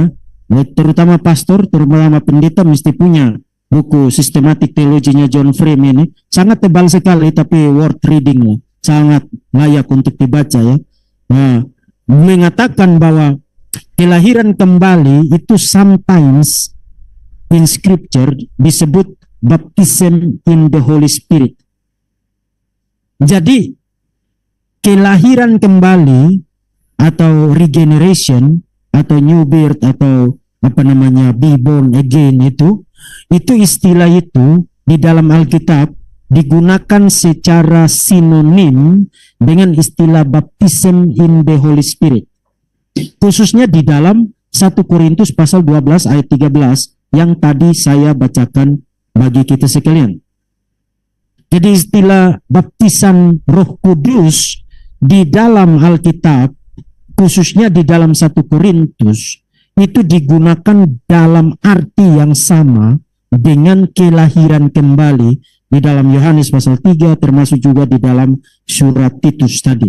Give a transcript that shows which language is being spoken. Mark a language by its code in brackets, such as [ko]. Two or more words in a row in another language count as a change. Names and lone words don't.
[id] Terutama pastor, terutama pendeta mesti punya buku sistematik teologinya John Frame ini. Sangat tebal sekali tapi [en] worth reading [id] ya. Sangat layak untuk dibaca ya. Nah, mengatakan bahwa kelahiran kembali itu [en] sometimes in scripture [id] disebut [en] baptism in the Holy Spirit. [id] Jadi kelahiran kembali atau regeneration atau [en] new birth [id] atau apa namanya [en] be born again [id] itu istilah itu di dalam Alkitab digunakan secara sinonim dengan istilah [en] baptism in the Holy Spirit. [id] Khususnya di dalam 1 Korintus pasal 12 ayat 13 yang tadi saya bacakan bagi kita sekalian. Jadi istilah baptisan Roh Kudus di dalam Alkitab khususnya di dalam 1 Korintus itu digunakan dalam arti yang sama dengan kelahiran kembali di dalam Yohanes pasal 3 termasuk juga di dalam surat Titus tadi.